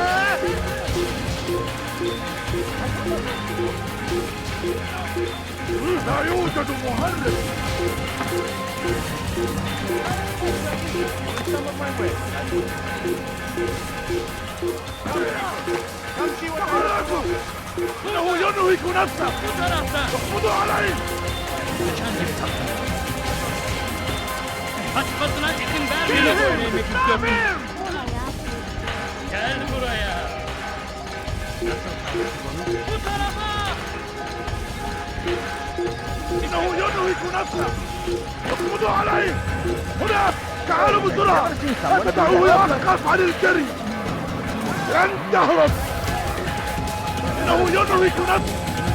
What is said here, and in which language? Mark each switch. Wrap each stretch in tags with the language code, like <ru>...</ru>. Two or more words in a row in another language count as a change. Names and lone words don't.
<ar>لا يوجد مهرب. إنه ينهك نفسه. اقبضوا عليه.</ar> <tr>Kaçmasına izin vermeyin. Gel buraya. Bu tarafa.</tr> <ar>إنه ينهك نفسه. اقبضوا عليه. هناك. تعالوا بسرعة. ادعوه يوقف عن الجري. لن تهرب. إنه ينهك نفسه.</ar>